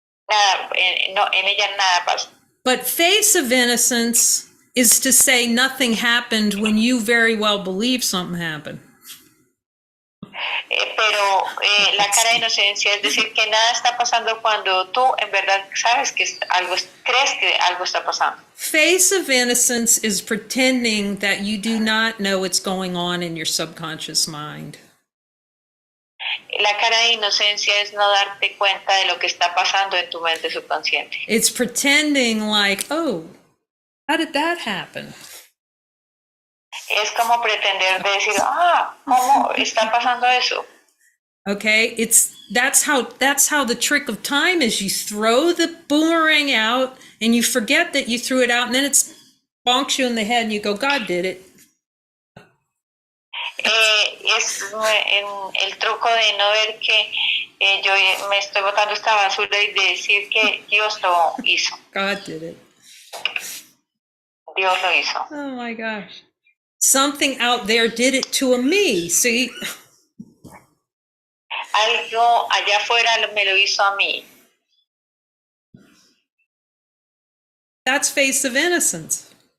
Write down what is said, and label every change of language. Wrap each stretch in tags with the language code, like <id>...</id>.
<es>Nada, no, en ella nada pasa.</es> <en>But face of innocence is to say nothing happened when you very well believe something happened.</en> <es>Pero la cara de inocencia es decir que nada está pasando cuando tú en verdad sabes que algo, crees que algo está pasando.</es> <en>Face of innocence is pretending that you do not know what's going on in your subconscious mind.</en> <es>La cara de inocencia es no darte cuenta de lo que está pasando en tu mente subconsciente.</es> <en>It's pretending like, oh, how did that happen?</en> <es>Es como pretender de decir, ¿cómo está pasando eso?</es> <en>Okay, that's how the trick of time is. You throw the boomerang out and you forget that you threw it out, and then it bonks you in the head and you go, God did it.</en> <es>Es el truco de no ver que yo me estoy botando esta basura y de decir que Dios lo hizo.</es> <en>God did it.</en> <es>Dios lo hizo.</es> <en>Oh my gosh. Something out there did it to a me, see?</en> <es>Algo allá afuera me lo hizo a mí.</es> <en>That's face of innocence.</en>